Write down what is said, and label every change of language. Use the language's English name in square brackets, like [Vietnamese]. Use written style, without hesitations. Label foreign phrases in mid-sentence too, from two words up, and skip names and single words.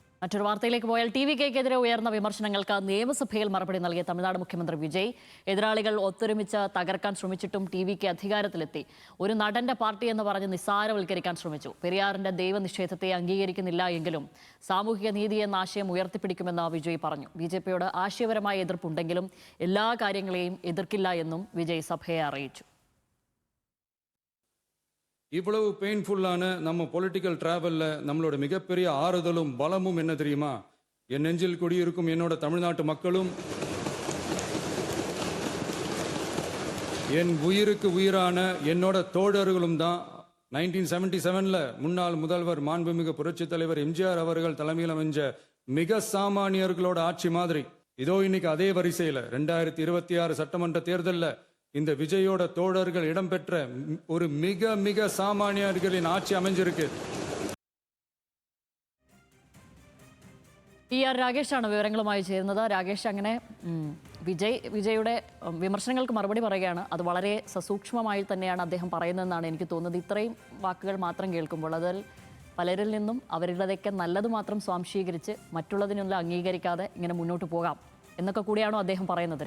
[Malayalam] മറ്റൊരു വാർത്തയിലേക്ക് പോയാൽ ടി.വി.കെക്കെതിരെ ഉയർന്ന വിമർശനങ്ങൾക്ക് നിയമസഭയിൽ മറുപടി നൽകിയ തമിഴ്നാട് മുഖ്യമന്ത്രി വിജയ് എതിരാളികൾ ഒത്തൊരുമിച്ച് തകർക്കാൻ ശ്രമിച്ചിട്ടും ടി.വി.കെ അധികാരത്തിലെത്തി. ഒരു നടന്റെ പാർട്ടി എന്ന് പറഞ്ഞ് നിസ്സാരവൽക്കരിക്കാൻ ശ്രമിച്ചു. പെരിയാറിന്റെ ദൈവനിഷേധത്തെ അംഗീകരിക്കുന്നില്ല എങ്കിലും സാമൂഹിക നീതി എന്ന ആശയം ഉയർത്തിപ്പിടിക്കുമെന്ന് വിജയ് പറഞ്ഞു. ബി.ജെ.പിയോട് ആശയപരമായ എതിർപ്പുണ്ടെങ്കിലും എല്ലാ കാര്യങ്ങളെയും എതിർക്കില്ല എന്നും വിജയ് സഭയെ അറിയിച്ചു. [Tamil] இவ்வளவு பெயின்ஃபுல்லான நம்ம [English] political travelல [Tamil] நம்மளோட மிகப்பெரிய ஆறுதலும் பலமும் என்ன தெரியுமா? என் நெஞ்சில் குடியிருக்கும் என்னோட தமிழ்நாட்டு மக்களும் என் உயிருக்கு உயிரான என்னோட தோழர்களும் தான். 1977ல முன்னாள் முதல்வர் மாண்புமிகு புரட்சித் தலைவர் எம்ஜிஆர் அவர்கள் தலைமையில் அமைஞ்ச மிக சாமானியர்களோட ஆட்சி மாதிரி இதோ இன்னைக்கு அதே வரிசையில் 2026 சட்டமன்ற தேர்தலில் இந்த விஜயோட தோழர்கள் இடம்பெற்ற ஒரு மிக மிக சாமானியர்களின் ஆட்சி அமைஞ்சிருக்கு. [Malayalam] ആർ രാകേഷാണ് വിവരങ്ങളുമായി ചേരുന്നത്. രാകേഷ്, അങ്ങനെ വിജയുടെ വിമർശനങ്ങൾക്ക് മറുപടി പറയുകയാണ്. അത് വളരെ സസൂക്ഷ്മമായി തന്നെയാണ് അദ്ദേഹം പറയുന്നതെന്നാണ് എനിക്ക് തോന്നുന്നത്. ഇത്രയും വാക്കുകൾ മാത്രം കേൾക്കുമ്പോൾ അതിൽ പലരിൽ നിന്നും അവരുടേതൊക്കെ നല്ലത് മാത്രം സ്വാംശീകരിച്ച് മറ്റുള്ളതിനൊന്നും അംഗീകരിക്കാതെ ഇങ്ങനെ മുന്നോട്ട് പോകാം എന്നൊക്കെ കൂടിയാണോ അദ്ദേഹം പറയുന്നത്?